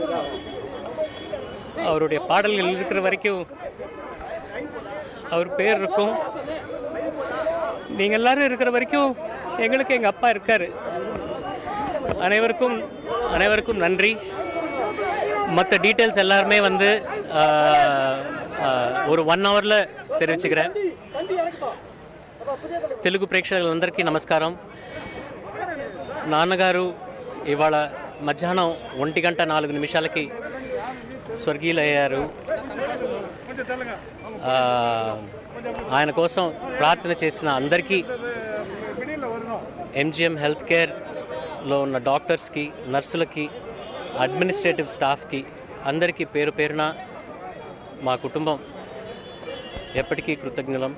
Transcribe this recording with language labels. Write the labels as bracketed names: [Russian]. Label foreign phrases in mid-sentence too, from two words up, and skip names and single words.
[Tamil] அவருடைய பாடல்கள் இருக்கிற வரைக்கும் அவர் பேர் இருக்கும். நீங்கள் எல்லாரும் இருக்கிற வரைக்கும் எங்களுக்கு எங்கள் அப்பா இருக்கார். அனைவருக்கும் நன்றி. மற்ற டீட்டெயில்ஸ் எல்லாருமே ஒரு 1 hourல தெரிவிச்சுக்கிறேன். [Telugu] తెలుగు ప్రేక్షకులందరికీ నమస్కారం. నాన్నగారు ఇవాళ మధ్యాహ్నం 1:04 స్వర్గీయులయ్యారు. ఆయన కోసం ప్రార్థన చేసిన అందరికీ, MGM Healthcareలో ఉన్న డాక్టర్స్కి, నర్సులకి, అడ్మినిస్ట్రేటివ్ స్టాఫ్కి అందరికీ పేరు పేరున మా కుటుంబం ఎప్పటికీ కృతజ్ఞులం.